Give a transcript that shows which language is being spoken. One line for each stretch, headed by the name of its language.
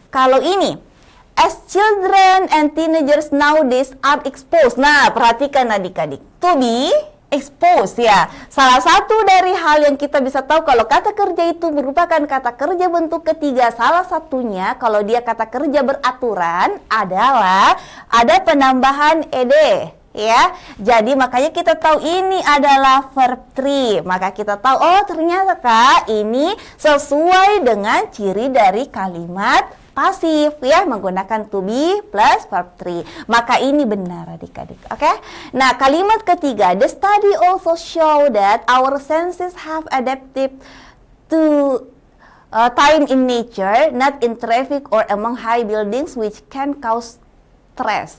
English: Kalau ini, as children and teenagers nowadays are exposed.
Indonesian: Nah, perhatikan adik-adik. To be exposed ya. Salah satu dari hal yang kita bisa tahu kalau kata kerja itu merupakan kata kerja bentuk ketiga, salah satunya kalau dia kata kerja beraturan adalah ada penambahan ed. Ya, jadi makanya kita tahu ini adalah verb 3. Maka kita tahu, oh ternyata Kak, ini sesuai dengan ciri dari kalimat pasif ya, menggunakan to be plus verb 3. Maka ini benar adik-adik. Oke? Nah, kalimat ketiga,
English: the study also show that our senses have adapted to time in nature, not in traffic or among high buildings which can cause stress.